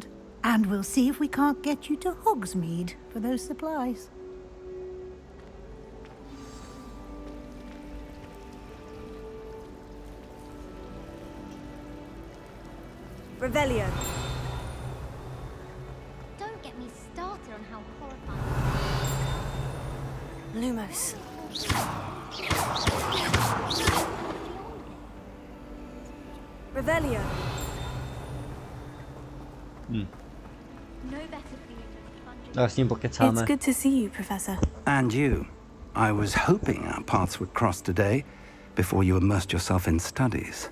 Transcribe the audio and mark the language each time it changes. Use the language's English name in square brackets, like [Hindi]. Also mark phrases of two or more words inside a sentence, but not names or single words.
[English] And we'll see if we can't get you to Hogsmeade for those supplies. Revelio. Don't get me started on how horrifying. Lumos. Revelio. No better feeling than [Czech] Tak s ním pokecáme. [English] It's good to see you, Professor. And you. I was hoping our paths would cross today, before you immersed yourself in studies.